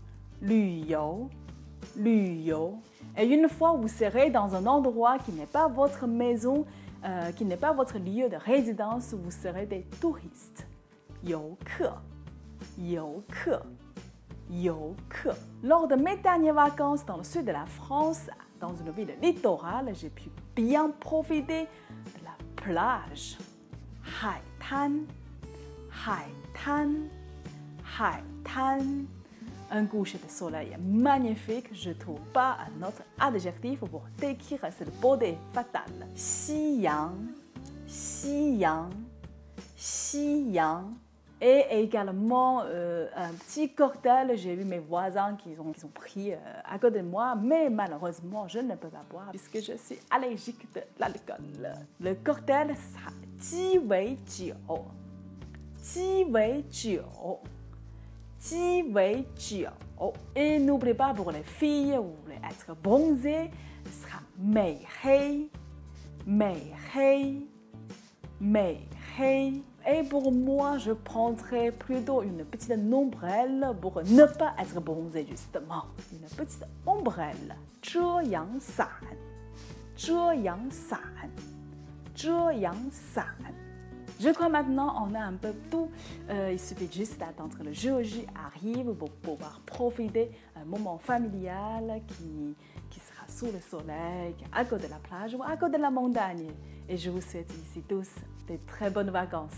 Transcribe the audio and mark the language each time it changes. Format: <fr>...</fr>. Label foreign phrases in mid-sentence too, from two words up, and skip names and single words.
<fr>Et une fois vous serez dans un endroit qui n'est pas votre maison, qui n'est pas votre lieu de résidence, vous serez des touristes.</fr> <zh>游客.</zh> <fr>Lors de mes dernières vacances dans le sud de la France, dans une ville littorale, j'ai pu bien profiter de la plage.</fr> <zh>海滩. 海滩.</zh> <fr>Un coucher de soleil magnifique, je ne trouve pas un autre adjectif pour décrire cette beauté fatale.</fr> <zh>夕阳, 夕阳, 夕阳.</zh> <fr>Et également un petit cocktail, j'ai vu mes voisins qui ont pris à côté de moi, mais malheureusement je ne peux pas boire puisque je suis allergique de l'alcool. Le cocktail sera</fr> <zh>鸡尾酒, 鸡尾酒, 鸡尾酒.</zh> <fr>Et n'oubliez pas pour les filles, vous voulez être bronzées, ce sera</fr> <zh>美黑, 美黑, 美黑.</zh> <fr>Et pour moi, je prendrais plutôt une petite ombrelle pour ne pas être bronzée justement. Une petite ombrelle.</fr> <zh>遮阳伞, 遮阳伞, 遮阳伞.</zh> <fr>Je crois maintenant on a un peu tout. Il suffit juste d'attendre le jour J arrive pour pouvoir profiter d'un moment familial qui sera sous le soleil, à côté de la plage ou à côté de la montagne. Et je vous souhaite ici tous de très bonnes vacances.</fr>